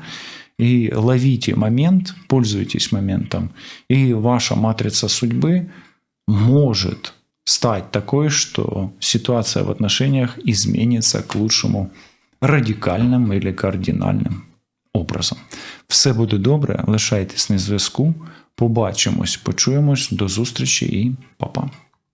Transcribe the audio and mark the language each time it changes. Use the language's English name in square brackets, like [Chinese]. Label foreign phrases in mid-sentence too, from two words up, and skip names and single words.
[Russian] И ловите момент, пользуйтесь моментом. И ваша матрица судьбы может стать такой, что ситуация в отношениях изменится к лучшему радикальным или кардинальним образом. [Ukrainian] Все буде добре, лишайтесь на зв'язку. Побачимось, почуємось, до зустрічі і па-па.